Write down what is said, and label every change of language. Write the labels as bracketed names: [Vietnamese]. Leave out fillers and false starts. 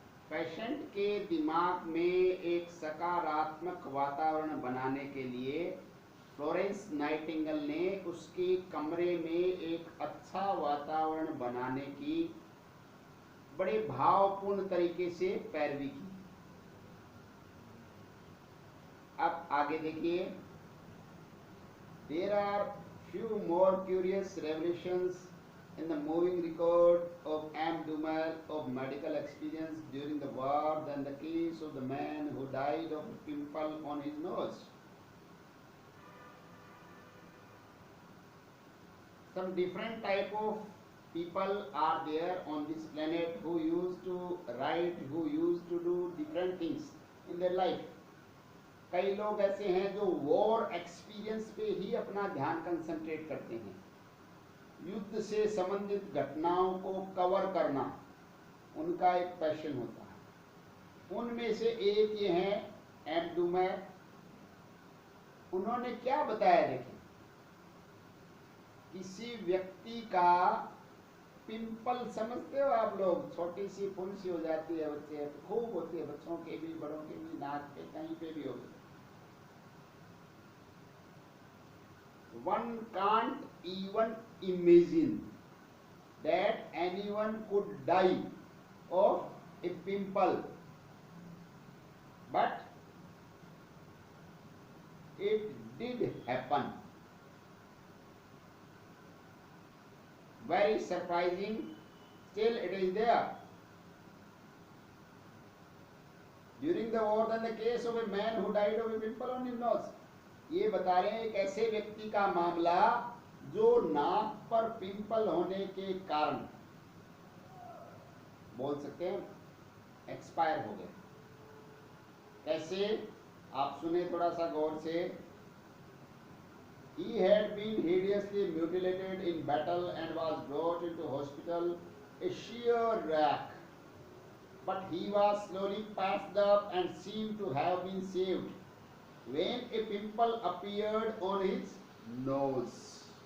[Hindi] Patient के दिमाग में एक सकारात्मक वातावरण बनाने के लिए फ्लोरेंस नाइटिंगेल ने उसके कमरे में एक अच्छा वातावरण बनाने की बड़े भावपूर्ण तरीके से पैरवी की। अब आगे देखिए, [English] There are few more curious revelations in the moving record of M. Dumas of medical experience during the war than the case of the man who died of a pimple on his nose. Some different type of people are there on this planet who used to write, who used to do different things in their life. [Hindi] कई लोग ऐसे हैं जो war experience पे ही अपना ध्यान concentrate करते हैं। युद्ध से संबंधित घटनाओं को कवर करना उनका एक पैशन होता है। उनमें से एक ये है एम डूमर। उन्होंने क्या बताया, देखें, किसी व्यक्ति का पिंपल, समझते हो आप लोग, छोटी सी फुंसी हो जाती है, बच्चे खूब होती है, बच्चों के भी बड़ों के भी, नाक पे कहीं पे भी होती है। [English] One can't even imagine that anyone could die of a pimple, but it did happen. Very surprising, still it is there. During the war, than the case of a man who died of a pimple on his nose. [Hindi] ये बता रहे हैं एक ऐसे व्यक्ति का मामला जो नाक पर पिंपल होने के कारण, बोल सकते हैं, एक्सपायर हो गए। कैसे, आप सुने थोड़ा सा गौर से। [English] He had been hideously mutilated in battle and was brought into hospital, a sheer wreck. But he was slowly patched up and seemed to have been saved when a pimple appeared on his nose.